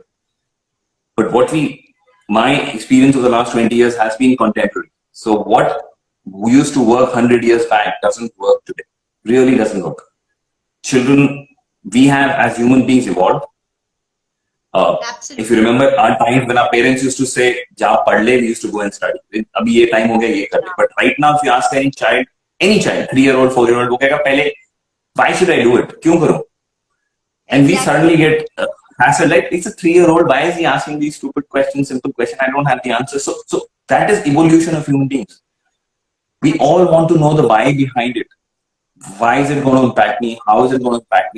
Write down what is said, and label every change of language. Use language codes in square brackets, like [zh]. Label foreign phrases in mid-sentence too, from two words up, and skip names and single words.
[en] But my experience of the last 20 years has been contemporary. So what used to work 100 years back doesn't work today. Really doesn't work. Children, we have as human beings evolved. If you remember our times when our parents used to say, [hi] "Ja padh le," [en] we used to go and study. [hi] Abhi ye time ho gaya, ye kar le. [en] But right now, if you ask any child, 3-year-old, 4-year-old, [hi] wo kahega, [en] pehle, why should I do it? [hi] Kyun karu? [en] And we suddenly get hassled, like, it's a 3-year-old, why is he asking these stupid questions, simple questions? I don't have the answer. So that is evolution of human beings. We all want to know the why behind it. Why is it going to impact me? How is it going to impact me?